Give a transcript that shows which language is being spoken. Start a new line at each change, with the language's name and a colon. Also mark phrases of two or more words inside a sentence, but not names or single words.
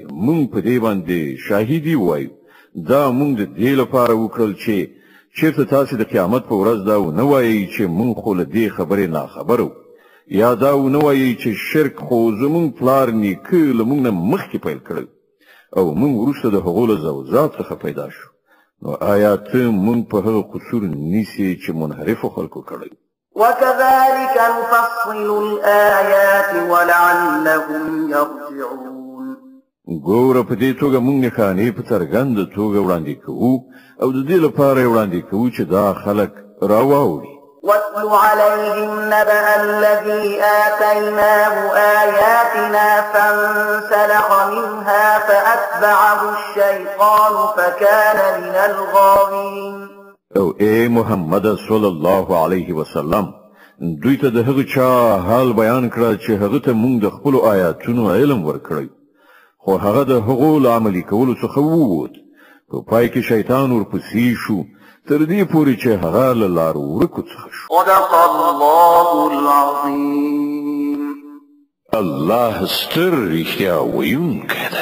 Pashto: موږ په دې باندې شاهدي ووایو دا موږ د دې لپاره وکړل چې چېرته تاسې د قیامت په ورځ دا ونه وایئ چې موږ خو له دې خبرې ناخبره وو یا دا ونه وایئ چې شرک خو زموږ پلار نیکه له موږ نه مخکې پیل کړی او موږ وروسته د هغو له زوزات څخه پیدا شو نو آیا ته موږ په هغه قصور نیسې چې منحرفو خلکو کړی
Arabic: وكذلك نفصل الآيات ولعلهم يرجعون
Pashto: ګوره په دې توګه موږ نښانې په څرګنده توګه وړاندې کوو او د دې لپاره وړاندې کوو چې دا خلک راواوړي
Arabic: واتل عليهم نبأ الذي آتيناه آياتنا فانسلخ منها فأتبعه الشيطان فكان من الغاوين
Pashto: او اے محمد
Arabic: صلی الله علیه وسلم
Pashto: دوی ته د هغه چا حال بیان کړه چې هغه ته موږ د خپل آیاتونو علم ورکړی خو هغه د هغو له عملي کولو څخه ووت په پای کې شیطان ورپسې شو تر دې پورې چې هغه له لارو ورکو څخه شو
Arabic: صدق الله العظيم
Pashto: الله ستر رښتیا ویونکی دی